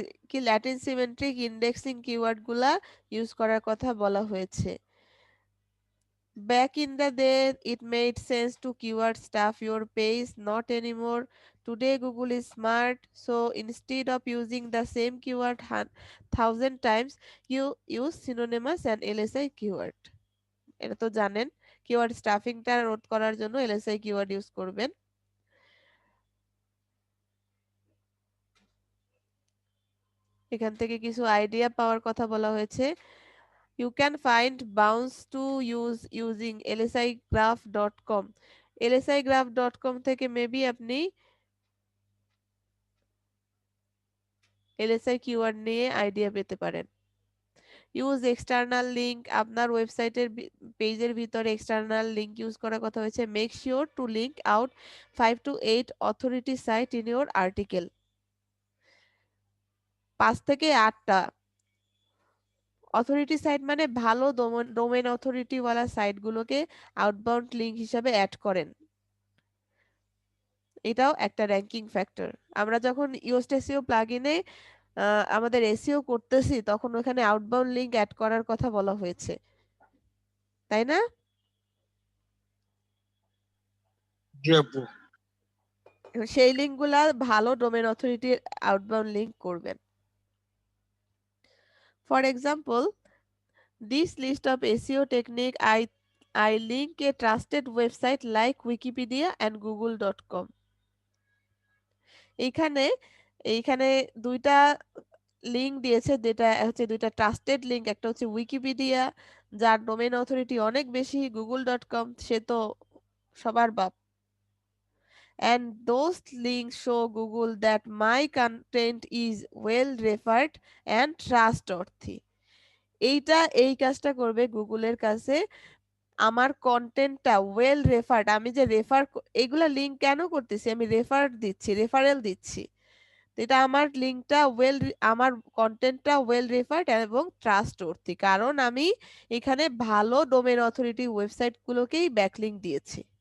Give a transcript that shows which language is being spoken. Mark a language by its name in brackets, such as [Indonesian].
[Bangla] কি Latin symmetric indexing keyword গুলা use করার কথা বলা হয়েছে। [English] Back in the day, it made sense to keyword stuff your page, not anymore. Today, Google is smart, so instead of using the same keyword 1,000 times, you use synonymous and LSI keyword. [Bangla] এটা তো জানেন, keyword স্টাফিংটা রোধ করার জন্য LSI keyword use করবেন। এখান থেকে কিছু আইডিয়া পাওয়ার কথা বলা হয়েছে। [English] You can find bounce to use using lsigraph.com. [Bangla] lsigraph.com থেকে মেবি আপনি এলএসআই কিওয়ার্ড নিয়ে আইডিয়া পেতে পারেন। [English] use external link, [Bangla] আপনার ওয়েবসাইটের পেজের ভিতরে এক্সটার্নাল লিঙ্ক ইউজ করার কথা হয়েছে। [English] Make sure to link out 5 to 8 authority site in your article. [Bangla] 5 থেকে 8টা অথরিটি সাইট, মানে ভালো ডোমেন অথরিটি ওয়ালা সাইটগুলোকে আউটবাউন্ড লিঙ্ক হিসাবে অ্যাড করেন। এটাও একটা র্যাঙ্কিং ফ্যাক্টর। আমরা যখন ইয়োস্ট এসইও প্লাগইনে আমাদের এসইও করতেছি, তখন ওখানে আউটবাউন্ড লিঙ্ক অ্যাড করার কথা বলা হয়েছে, তাই না? সেই লিঙ্কগুলা ভালো ডোমেন অথরিটি আউটবাউন্ড লিঙ্ক করবেন। [English] For example, this list of SEO technique I link a trusted website like Wikipedia and google.com. [Bangla] এইখানে এইখানে দুইটা লিংক দিয়েছে, যেটা হচ্ছে দুইটা ট্রাস্টেড লিংক। একটা হচ্ছে উইকিপিডিয়া, যার ডোমেইন অথরিটি অনেক বেশি, google.com, সে তো সবার বাপ। [English] And those links show Google that my content is well referred and trustworthy. [Bangla] এই কাজটা করবে গুগলের কাছে, আমার কন্টেন্টটা ওয়েল রেফার্ড, আমি যে এইগুলা লিংক কেন করতেছি, আমি রেফারেল দিচ্ছি, তো এটা আমার লিংকটা আমার কন্টেন্টটা ওয়েল রেফার্ড এবং ট্রাস্টওর্থি, কারণ আমি এখানে ভালো ডোমেন অথরিটি ওয়েবসাইট গুলোকেই ব্যাকলিংক দিয়েছি।